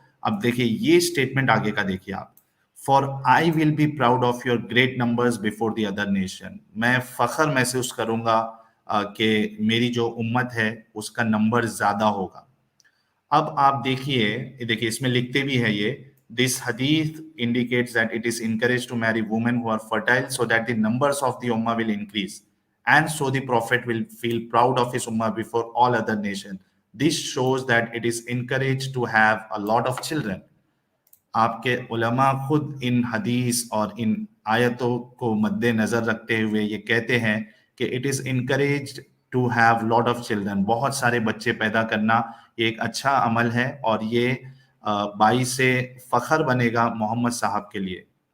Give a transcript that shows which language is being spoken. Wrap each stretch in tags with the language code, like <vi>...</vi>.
<hi>अब देखिए ये स्टेटमेंट आगे का देखिए आप,</hi> <en>for I will be proud of your great numbers before the other nation,</en> <hi>मैं फख्र महसूस करूंगा कि मेरी जो उम्मत है उसका नंबर ज्यादा होगा। अब आप देखिए, ये देखिए इसमें लिखते भी है ये,</hi> <en>This हदीस indicates that it is encourage to marry women who are fertile so that the numbers of the उम्मा will increase. and so the prophet will feel proud of his ummah before all other nation. This shows that it is encouraged to have a lot of children.</en> <hi>आपके उलमा खुद इन हदीस और इन आयतों को मद्देनजर रखते हुए ये कहते हैं कि</hi> <en>it is encouraged to have lot of children,</en> <hi>बहुत सारे बच्चे पैदा करना ये एक अच्छा अमल है और ये बाईस से फख्र बनेगा मोहम्मद साहब के लिए।</hi>